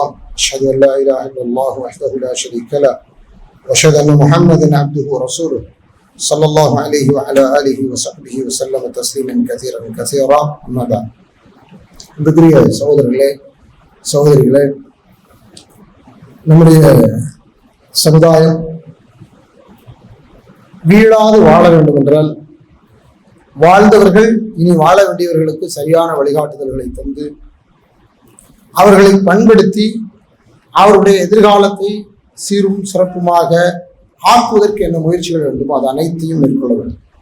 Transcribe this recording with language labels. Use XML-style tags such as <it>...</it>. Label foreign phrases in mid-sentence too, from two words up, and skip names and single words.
<ar>أشهد أن لا إله إلا الله وحده لا شريك له وأشهد أن محمدا عبده ورسوله صلى الله عليه وعلى آله وصحبه وسلم تسليما كثيرا كثيرا. أما بعد,</ar> <ta>அன்புக்குரிய சகோதரிகளே, நம்முடைய சமுதாயம் வீழாது வாழ வேண்டும் என்றால் வாழ்ந்தவர்கள் இனி வாழ வேண்டியவர்களுக்கு சரியான வழிகாட்டுதல்களை தந்து அவர்களை பண்படுத்தி அவருடைய எதிர்காலத்தை சீரும் சிறப்புமாக ஆக்குவதற்கு என்ன முயற்சிகள் வேண்டுமோ அது அனைத்தையும் மேற்கொள்ள வேண்டும்.</ta>